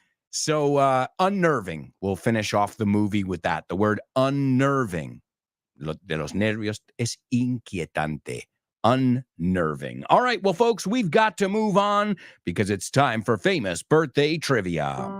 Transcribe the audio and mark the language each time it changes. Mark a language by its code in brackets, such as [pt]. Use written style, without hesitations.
[en] So unnerving. We'll finish off the movie with that. The word unnerving. [es] De los nervios es inquietante. [en] Unnerving. All right, well, folks, we've got to move on because it's time for famous birthday trivia.